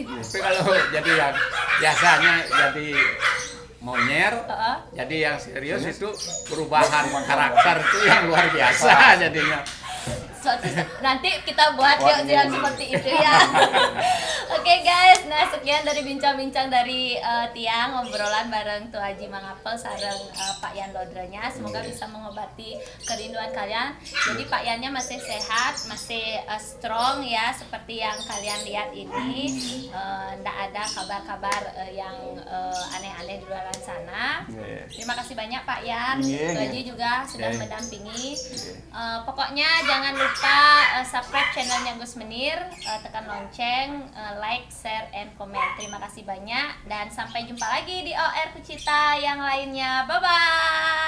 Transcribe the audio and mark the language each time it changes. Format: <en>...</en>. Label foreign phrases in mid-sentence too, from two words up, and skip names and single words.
<id>Tapi kalau jadi yang biasanya jadi monyer, jadi yang serius itu perubahan karakter itu yang luar biasa jadinya. Nanti kita buat yang seperti itu ya.</id> <en>Oke guys,</en> <id>nah sekian dari bincang-bincang dari Tiang obrolan bareng Tuh Haji Mangapel sareng Pak Yan Lodrenya. Semoga bisa mengobati kerinduan kalian. Jadi Pak Yannya masih sehat, masih strong ya seperti yang kalian lihat ini. Nggak ada kabar-kabar yang aneh-aneh di luar sana. Terima kasih banyak Pak Yan. Tuh Haji juga sudah mendampingi. Pokoknya jangan lupa subscribe channelnya Gus Menir, tekan lonceng,</id> <en>like, share, and comment.</en> <id>Terima kasih banyak dan sampai jumpa lagi di OR Kucita yang lainnya.</id> <en>Bye bye.</en>